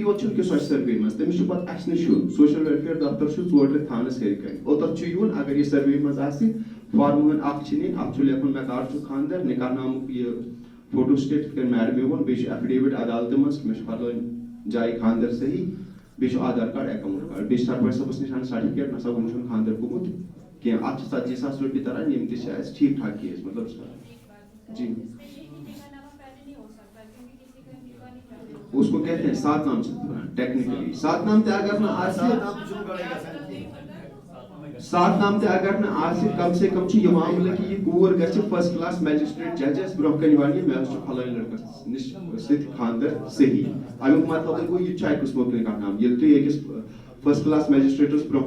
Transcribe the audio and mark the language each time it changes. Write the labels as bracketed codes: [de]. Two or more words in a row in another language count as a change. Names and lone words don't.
[ks] یوت چھُنہٕ کہِ سۄ سروے منٛز تٔمِس چھُ پتہٕ اسہِ نِش یُن [en] social welfare [ks] دفتر چھُ 4 رٮ۪تھ تھانس ہیٚرِ کنہِ اوتر چھُ یُن اگر یہِ سروے منٛز آسہِ فارمہٕ ہن اکھ چھِ نِنۍ اتھ چھُ لیکھُن مےٚ کر چھُ خاندر نکاح نامُک یہِ [en] photo stat [ks] یِتھ کٔنۍ میڈمہِ ووٚن بیٚیہِ چھُ ایفڈیوِٹ عدالتہِ منٛز مےٚ چھُ فلٲنۍ جایہِ خاندر صحیح بیٚیہِ چھُ آدھار کارڈ [en] account card [ks] بیٚیہِ چھُ سرپنچ صٲبس نِش انُن سرٹِفکیٹ نسا وُنہِ چھُنہٕ خاندر گوٚمُت کینٛہہ اتھ چھِ 40,000 رۄپیہِ تران یِم تہِ چھِ اسہِ [ur] ٹھیٖک ٹھاک [ks] کیس مطلب جی [ur] اس کو کہتے ہیں سات نام سے ٹیکنیکلی [ks] سات نام تہِ اگر نہٕ آسہِ سات نام تہِ اگر نہٕ آسہِ [ur] کم سے کم [ks] چھُ یہِ معاملہٕ کہِ یہِ کوٗر گژھِ [en] first class magistrate [ks] ججس برونٛہہ کنہِ ونہِ مےٚ حظ چھُ فلٲنۍ لڑکس نِش سۭتۍ خاندر صحیح امیُک مطلب گوٚو یہِ تہِ چھُ اکہِ قٕسمُک نکاح نام ییٚلہِ تُہۍ أکِس [en] first class magistrates [ks] برونٛہہ